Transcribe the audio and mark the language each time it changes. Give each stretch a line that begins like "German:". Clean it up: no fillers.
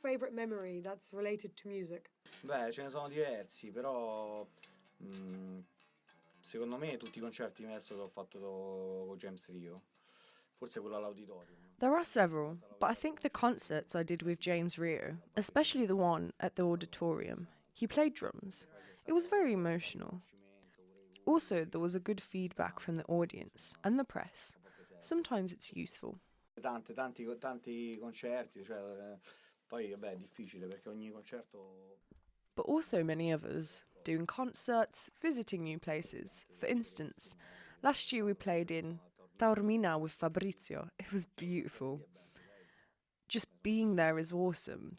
English: memory that's related to music?
Italian: Beh, ce ne sono diversi, però secondo me tutti i concerti adesso che ho fatto con James Rio, forse quello all'auditorium.
English: There are several, but I think the concerts I did with James Rio, especially the one at the auditorium, he played drums. It was very emotional. Also, there was a good feedback from the audience and the press. Sometimes it's useful.
Italian: Tanti concerti, cioè, poi vabbè è difficile perché ogni concerto...
English: But also many others, doing concerts, visiting new places. For instance, last year we played in Taormina with Fabrizio. It was beautiful. Just being there is awesome.